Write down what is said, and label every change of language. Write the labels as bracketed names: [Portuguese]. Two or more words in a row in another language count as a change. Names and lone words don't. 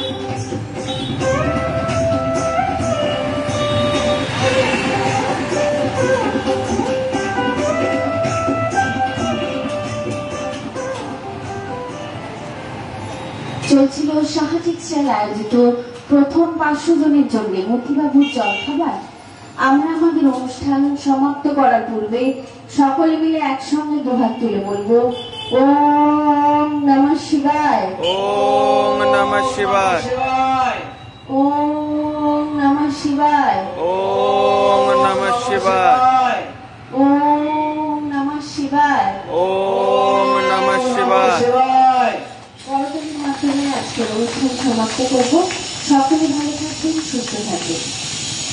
[Bangla] চলছিল সাহা টেক্সটাইল আয়োজিত প্রথম 500 জনের জন্য মতিবাবুর জলখাবার। আমরা আমাদের অনুষ্ঠান সমাপ্ত করার পূর্বে সকলে মিলে একসঙ্গে দুহাত তুলে বলবো, [Sanskrit] ওম নমঃ শিবায়, ওম নমঃ শিবায়, ওম নমঃ শিবায়, ওম নমঃ শিবায়, ওম নমঃ শিবায়, ওম নমঃ শিবায়। [Bangla] করতালির মাধ্যমে আজকের অনুষ্ঠান সমাপ্ত করবো। সকলে ভালো থাকবেন, সুস্থ থাকবেন।